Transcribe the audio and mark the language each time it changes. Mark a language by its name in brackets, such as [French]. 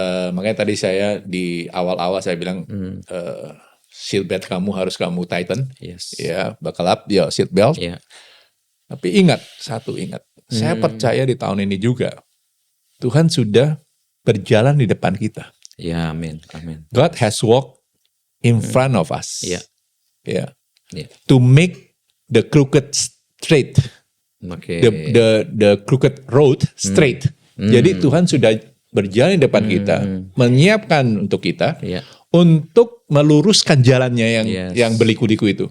[Indonesian] Makanya tadi saya di awal-awal saya bilang seatbelt kamu harus kamu tighten, ya, [English] buckle up, [Indonesian] ya seatbelt. Tapi ingat, saya percaya di tahun ini juga Tuhan sudah berjalan di depan kita. Ya, amin, amin. [English] God has walked in front of us. Yeah. To make the crooked straight. The crooked road straight. [Indonesian] Jadi Tuhan sudah berjalan di depan kita, menyiapkan untuk kita untuk meluruskan jalannya yang berliku-liku itu.